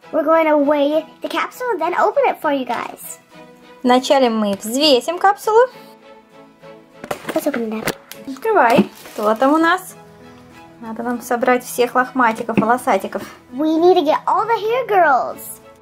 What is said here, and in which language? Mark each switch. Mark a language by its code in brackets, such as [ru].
[en] We're going to weigh the capsule and then open it for you guys. [ru] Вначале мы взвесим капсулу. [en] Let's open it up. [ru] Открывай. Что там у нас? Надо нам собрать всех лохматиков, волосатиков. [en] We need to get all the hair girls.